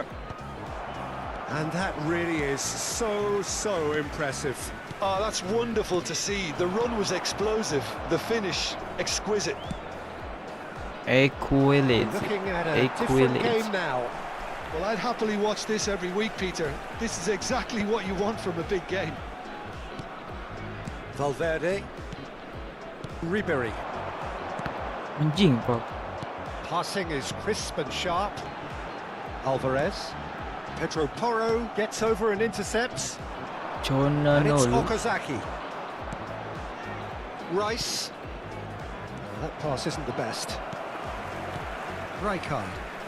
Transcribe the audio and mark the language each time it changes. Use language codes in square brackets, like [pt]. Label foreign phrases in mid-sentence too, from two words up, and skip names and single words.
[en] And that really is so impressive. Oh, that's wonderful to see. The run was explosive, the finish exquisite. Equality. Looking at a different game now. Well, I'd happily watch this every week, Peter. This is exactly what you want from a big game. Valverde. Ribéry. [id] Anjing pak. [en] Passing is crisp and sharp. Alvarez. Pedro Porro gets over and intercepts. And it's Okazaki. Rice. Oh, that pass isn't the best. Rijkaard.